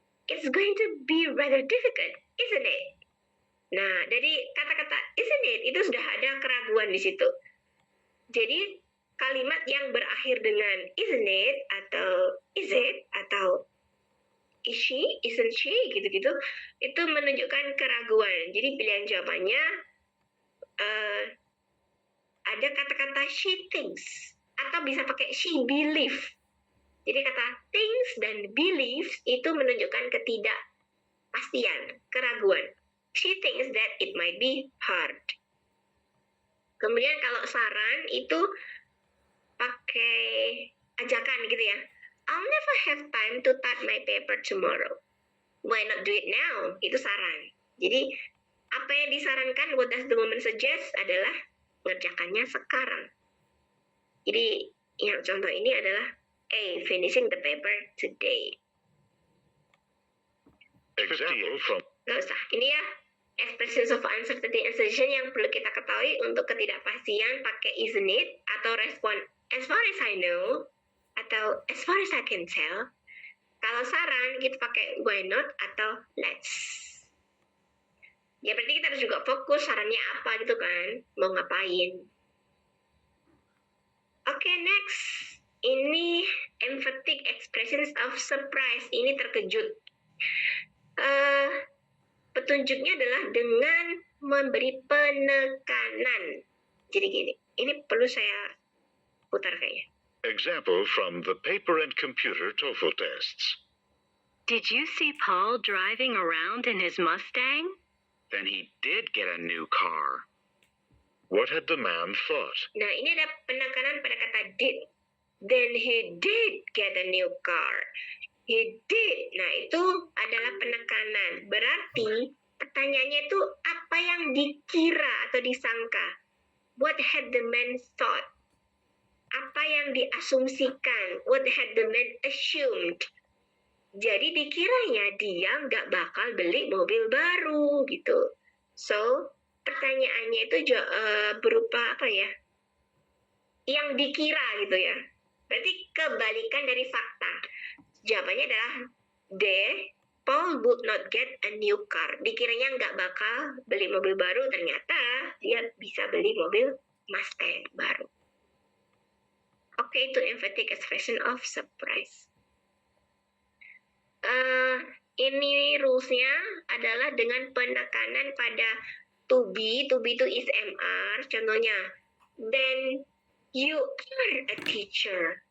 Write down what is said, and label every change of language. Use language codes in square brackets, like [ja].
[en] It's going to be rather difficult, isn't it? [id] Nah, dari kata-kata isn't it itu sudah ada keraguan di situ. Jadi kalimat yang berakhir dengan isn't it atau is it atau is she, isn't she gitu-gitu itu menunjukkan keraguan. Jadi pilihan jawabannya ada kata-kata she thinks atau bisa pakai she believe. Jadi kata thinks dan believes itu menunjukkan ketidakpastian, keraguan. [en] She thinks that it might be hard. [id] Kemudian kalau saran itu pakai ajakan gitu ya. [en] I'll never have time to type my paper tomorrow. Why not do it now? [id] Itu saran. Jadi apa yang disarankan, [en] what does the woman suggest [id] adalah ngerjakannya sekarang. Jadi yang contoh ini adalah A, [en] finishing the paper today. Example from [id] Nggak usah. Ini ya expressions of uncertainty and suggestion yang perlu kita ketahui untuk ketidakpastian pakai isn't it atau respon [en] as far as I know atau as far as I can tell. [id] Kalau saran kita pakai why not atau let's. Ya berarti kita harus juga fokus sarannya apa gitu kan, mau ngapain. [en] Oke, next. Ini emphatic expressions of surprise. [id] Ini terkejut. Petunjuknya adalah dengan memberi penekanan. Jadi gini, ini perlu saya putar kayaknya. [en] example from the paper and computer TOEFL tests. Did you see Paul driving around in his Mustang? Then he did get a new car. What had the man thought? [id] Nah, ini ada penekanan pada kata did. [en] Then he did get a new car. He did. [id] Nah, itu adalah penekanan. Berarti pertanyaannya itu apa yang dikira atau disangka? [en] What had the man thought? [id] Apa yang diasumsikan? [en] What had the man assumed? [id] Jadi dikiranya dia nggak bakal beli mobil baru gitu. So, pertanyaannya itu berupa apa ya? Yang dikira gitu ya. Berarti kebalikan dari fakta. Jawabannya adalah D. [en] Paul would not get a new car. [id] Dikiranya nggak bakal beli mobil baru, ternyata dia bisa beli mobil Mustang baru. Oke, itu [en] emphatic expression of surprise. [id] Ini rules-nya adalah dengan penekanan pada to be itu is MR. [en] Contohnya, then you are a teacher.